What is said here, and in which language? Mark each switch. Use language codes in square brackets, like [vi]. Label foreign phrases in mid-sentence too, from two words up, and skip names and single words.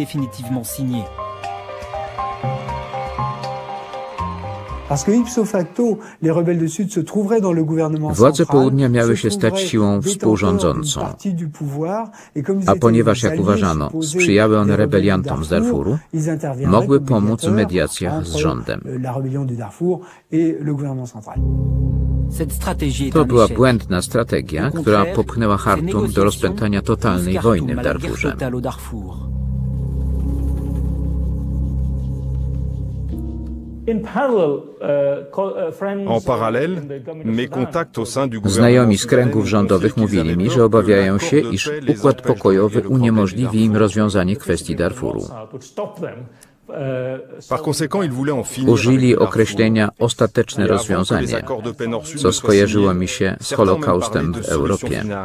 [pl] Władze południa miały się stać siłą współrządzącą, a ponieważ, jak uważano, sprzyjały one rebeliantom z Darfuru, mogły pomóc w mediacjach z rządem. To była błędna strategia, która popchnęła Chartum do rozpętania totalnej wojny w Darfurze. [fr] En parallèle, mes contacts au sein du [pl] Znajomi z kręgów rządowych mówili mi, że obawiają się, iż układ pokojowy uniemożliwi im rozwiązanie kwestii Darfuru. Użyli określenia ostateczne rozwiązanie, co skojarzyło mi się z Holokaustem w Europie.